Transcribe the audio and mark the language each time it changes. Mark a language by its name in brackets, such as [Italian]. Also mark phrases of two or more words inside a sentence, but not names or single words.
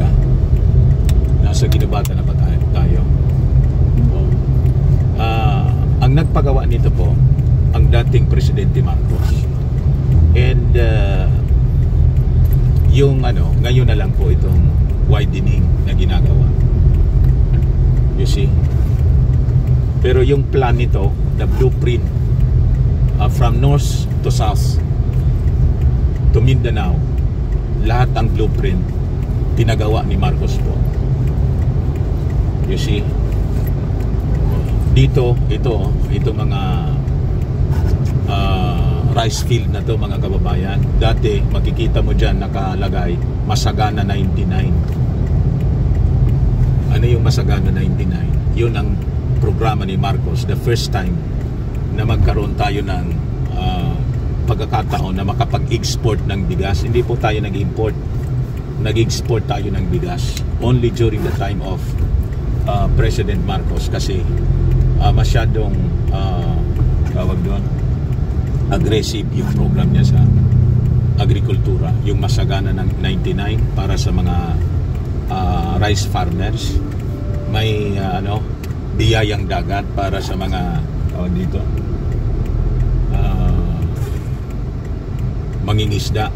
[Filipino] Nasa ginabata na ba tayo? Ang nagpagawa nito po ang dating Presidente Marcos. And yung ngayon na lang po itong widening na ginagawa. [English] You see? [Filipino] Pero yung plan nito, [English] the blueprint, from north to south to Mindanao, [Filipino] lahat ang [English] blueprint [Filipino] pinagawa ni Marcos po. [English] You see? [Filipino] Dito, ito mga rice field na to, mga kababayan. Dati makikita mo dyan nakalagay Masagana 99. Ano yung Masagana 99? Yun ang programa ni Marcos. [English] The first time [Filipino] na magkaroon tayo ng pagkakataon na makapag-export ng bigas. Hindi po tayo nag-import. Nag-export tayo ng bigas [English] only during the time of President Marcos, [Filipino] kasi masyadong tawag doon, aggressive yung program niya sa agrikultura. Yung Masagana ng 99 para sa mga [English] rice farmers. [Filipino] May biyayang dagat para sa mga dito mangingisda.